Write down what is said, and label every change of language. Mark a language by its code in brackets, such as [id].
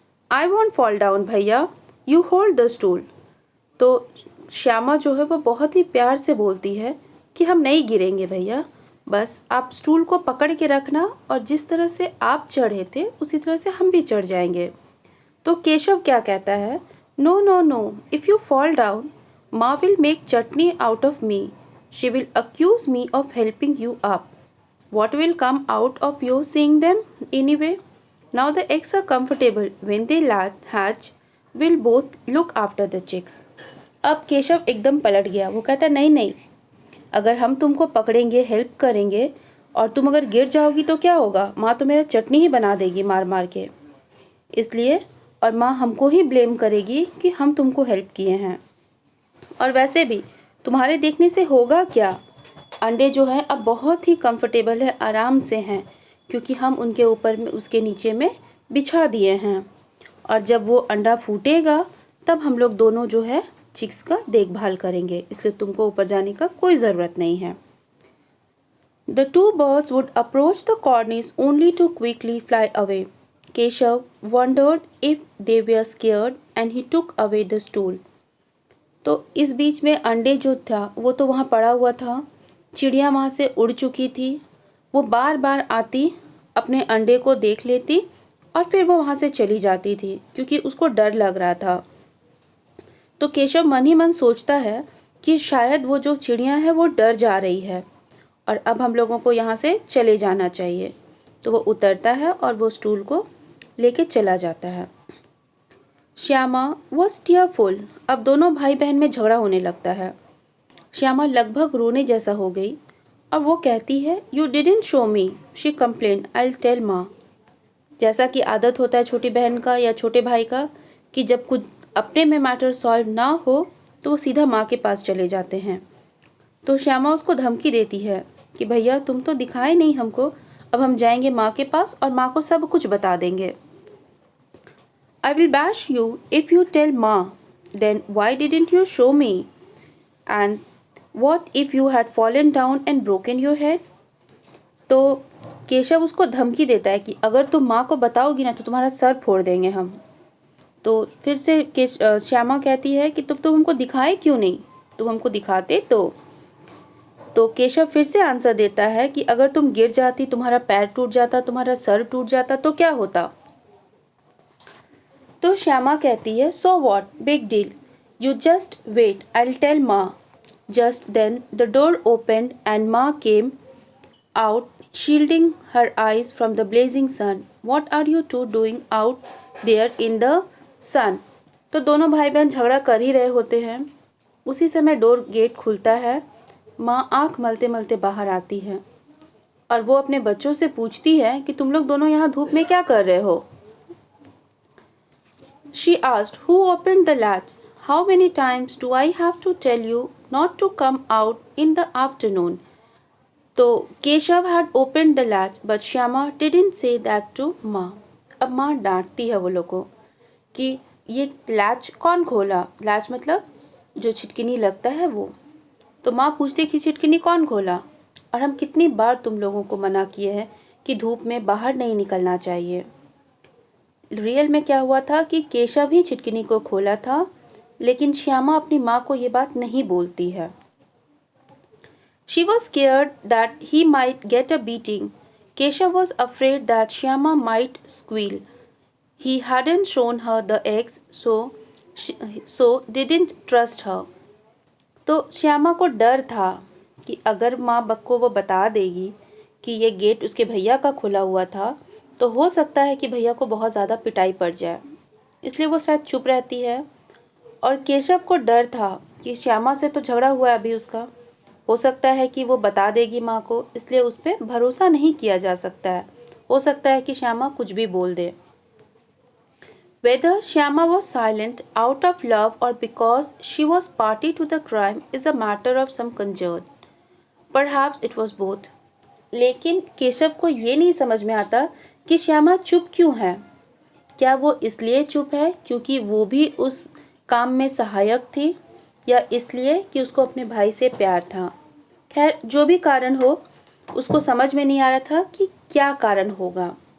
[en] I want fall down भैया, you hold the stool. [hi] तो श्यामा जो है वो बहुत ही प्यार से बोलती है कि हम नहीं गिरेंगे भैया, बस आप स्टूल को पकड़ के रखना और जिस तरह से आप चढ़े थे उसी तरह से हम भी चढ़ जाएंगे। तो केशव क्या कहता है, [en] No no no, if you fall down माँ will make chutney out of me, she will accuse me of helping you up. What will come out of you seeing them anyway? Now the eggs are comfortable. When they hatch, we'll both look after the chicks. [hi] अब केशव एकदम पलट गया, वो कहता नहीं नहीं, अगर हम तुमको पकड़ेंगे, हेल्प करेंगे और तुम अगर गिर जाओगी तो क्या होगा, माँ तो मेरा चटनी ही बना देगी मार मार के, इसलिए और माँ हमको ही ब्लेम करेगी कि हम तुमको हेल्प किए हैं, और वैसे भी तुम्हारे देखने से होगा क्या, अंडे जो हैं अब बहुत ही कंफर्टेबल है, आराम से हैं, क्योंकि हम उनके ऊपर में उसके नीचे में बिछा दिए हैं, और जब वो अंडा फूटेगा तब हम लोग दोनों जो है चिक्स का देखभाल करेंगे, इसलिए तुमको ऊपर जाने का कोई ज़रूरत नहीं है। [en] The two birds would approach the cornice only to quickly fly away. Keshav wondered if they were scared and he took away the stool. [hi] तो इस बीच में अंडे जो था वो तो वहाँ पड़ा हुआ था, चिड़िया वहाँ से उड़ चुकी थी। वो बार बार आती, अपने अंडे को देख लेती और फिर वो वहाँ से चली जाती थी क्योंकि उसको डर लग रहा था। तो केशव मन ही मन सोचता है कि शायद वो जो चिड़िया है वो डर जा रही है और अब हम लोगों को यहाँ से चले जाना चाहिए। तो वो उतरता है और वो स्टूल को लेके चला जाता है। Shyama [en] Was tearful. [hi] अब दोनों भाई बहन में झगड़ा होने लगता है। श्यामा लगभग रोने जैसा हो गई और वो कहती है, [en] You didn't show me, she complain, I will tell माँ। [hi] जैसा कि आदत होता है छोटी बहन का या छोटे भाई का कि जब कुछ अपने में मैटर सॉल्व ना हो तो वो सीधा माँ के पास चले जाते हैं। तो श्यामा उसको धमकी देती है कि भैया तुम तो दिखाए नहीं हमको, अब हम जाएंगे माँ के पास और माँ को सब कुछ बता देंगे। [en] I will bash you if you tell Ma. Then why didn't you show me? And what if you had fallen down and broken your head? [hi] तो केशव उसको धमकी देता है कि अगर तुम माँ को बताओगी ना तो तुम्हारा सर फोड़ देंगे हम। तो फिर से श्यामा कहती है कि तुम हमको दिखाए क्यों नहीं, तुम हमको दिखाते तो केशव फिर से आंसर देता है कि अगर तुम गिर जाती, तुम्हारा पैर टूट जाता, तुम्हारा सर टूट जाता तो क्या होता। तो श्यामा कहती है, [en] So what, big deal, you just wait, I will tell माँ। Just then the door opened and माँ came out shielding her eyes from the blazing sun. What are you two doing out there in the sun. [hi] तो दोनों भाई बहन झगड़ा कर ही रहे होते हैं। उसी समय डोर गेट खुलता है। माँ आँख मलते मलते बाहर आती है और वो अपने बच्चों से पूछती है कि तुम लोग दोनों यहाँ धूप में क्या कर रहे हो। [en] She asked, who opened the latch? How many times do I have to tell you not to come out in the afternoon? तो Keshav had opened the latch, but Shyama didn't say that to माँ। [hi] अब माँ डांटती है वो लोग को कि ये लैच कौन खोला। लैच मतलब जो छिटकिनी लगता है वो। तो माँ पूछती कि छिटकिनी कौन खोला, और हम कितनी बार तुम लोगों को मना किए हैं कि धूप में बाहर नहीं निकलना चाहिए। रियल में क्या हुआ था कि केशव ही छिटकिनी को खोला था, लेकिन श्यामा अपनी माँ को ये बात नहीं बोलती है। [en] She was scared that he might get a beating. Keshav was afraid that Shyama might squeal. He hadn't shown her the eggs, so didn't trust her. [hi] तो श्यामा को डर था कि अगर माँ को वो बता देगी कि ये गेट उसके भैया का खुला हुआ था तो हो सकता है कि भैया को बहुत ज़्यादा पिटाई पड़ जाए, इसलिए वो शायद चुप रहती है। और केशव को डर था कि श्यामा से तो झगड़ा हुआ है अभी उसका, हो सकता है कि वो बता देगी माँ को, इसलिए उस पर भरोसा नहीं किया जा सकता है। हो सकता है कि श्यामा कुछ भी बोल दे। [en] Whether Shyama was silent out of love or because she was party to the crime is a matter of some conjecture. Perhaps it was both. [hi] लेकिन केशव को ये नहीं समझ में आता कि श्यामा चुप क्यों है। क्या वो इसलिए चुप है क्योंकि वो भी उस काम में सहायक थी, या इसलिए कि उसको अपने भाई से प्यार था। खैर जो भी कारण हो, उसको समझ में नहीं आ रहा था कि क्या कारण होगा।